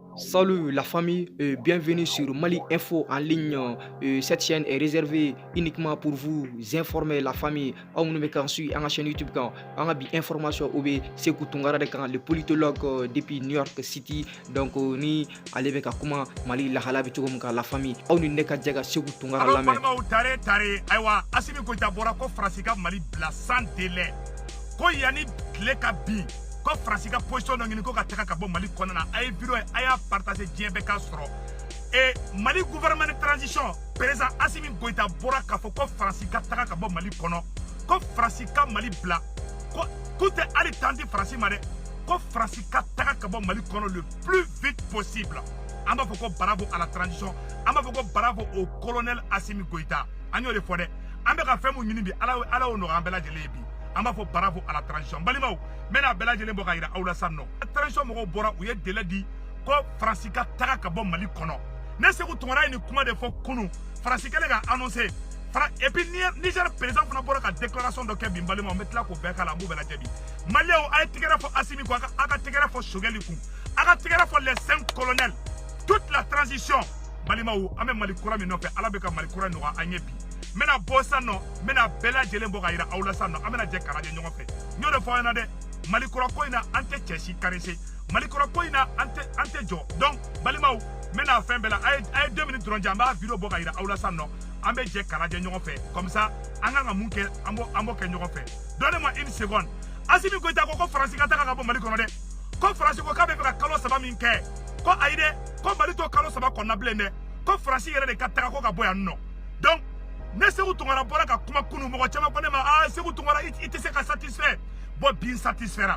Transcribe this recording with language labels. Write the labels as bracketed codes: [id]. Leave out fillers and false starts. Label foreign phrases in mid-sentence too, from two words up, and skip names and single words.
[fr] Salut la famille, bienvenue sur Mali Info en ligne. Cette chaîne est réservée uniquement pour vous informer la famille. [bm] Aw minnu bɛ k'an suit an ka chaîne YouTube kan, an ka bi information o bɛ Seku Tunkara de kan, [fr] le politologue depuis New York City. [bm] Donc ni ale bɛ ka kuma Mali lahala bɛ cogo min kan [fr] la famille. [bm] Aw ni ne ka jɛ ka Seku Tunkara lamɛn. Allo tare ayiwa Asimi Goita bɔra ko Faransi ka Mali bila [fr] sans délai. [bm] Ko yani tile ka bin ko Faransi ka position dɔ ɲini ko ka taga ka bɔ Mali kɔnɔna na. A ye vidéo ye a y'a partager diɲɛ bɛɛ ka sɔrɔ. Mali [fr] gouvernement de transition président [bm] Asimi Goita bɔra k'a fɔ ko Faransi ka taga ka bɔ Mali kɔnɔ. Ko Faransi ka Mali bila ko k'u tɛ hali temps di Faransi ma dɛ. Ko Faransi ka taga ka bɔ Mali kɔnɔ [fr] le plus vite possible. [bm] An b'a fɔ ko [fr] bravo à la transition. [bm] An b'a fɔ ko [fr] bravo au colonel [bm] Asimi Goita. An y'o de fɔ dɛ. An bɛ ka fɛn mun ɲini bi Ala y'o nɔgɔya an bɛɛ lajɛlen ye bi. An b'a fɔ [fr] bravo à la transition. [bm] Balimaw, n bɛna bɛɛ lajɛlen bɔ ka yira aw la sisan nɔ. Transition mɔgɔw bɔra u ye délai di ko Faransi ka taga ka bɔ Mali kɔnɔ. Ne Seku Tunkara ye nin kuma de fɔ kunun. Faransi kɛlen ka annoncer. [fr] Et puis [bm] Niger président fana bɔra ka déclaration dɔ kɛ bi balimaw, n bɛ tila k'o bɛɛ k'a la, an b'u bɛɛ lajɛ bi. Maliyɛnw, a ye tɛgɛrɛ fɔ Asimi kun, a ka tɛgɛrɛ fɔ Sogɛli kun, a ka tɛgɛrɛ fɔ [fr] les 5 colonels. Toute la transition [bm] balimaw, an bɛ Mali kura min nɔfɛ, Ala bɛ ka Mali kura nɔgɔya an ye bi. N bɛna bɔ sisan nɔ, n bɛna bɛɛ lajɛlen bɔ ka yira aw la sisan nɔ, an bɛna jɛ ka lajɛ ɲɔgɔn fɛ. N y'o de fɔ aw ɲɛna dɛ, Mali kura ko in na an tɛ cɛ si caressé, Mali kura ko in na an tɛ jɔ. Donc balimaw, n bɛna fɛn bɛɛ la, a ye 2 minutes dɔrɔn jɛ, an b'a vidéo bɔ ka yira aw la sisan nɔ, an bɛ jɛ ka lajɛ ɲɔgɔn fɛ. [fr] Comme ça [bm] an kan ka mun kɛ, an b'o kɛ ɲɔgɔn fɛ. [fr] Donnez-moi une seconde. [bm] Asimi Goita ko Faransi ka taga ka bɔ Mali kɔnɔ dɛ. Ko Faransi ko k'a bɛ fɛ ka kalo 3 min kɛ. Ko ayi dɛ, ko Mali to kalo 3 kɔnɔna bilen dɛ. Ko Faransi yɛrɛ de ka taga ko ka bɔ yan nɔ. Donc ne Seku Tunkara bɔra ka kuma kunu, mɔgɔ caman ko ne ma Seku Tunkara i tɛ se ka satisfaire. Bon bi satisfaire.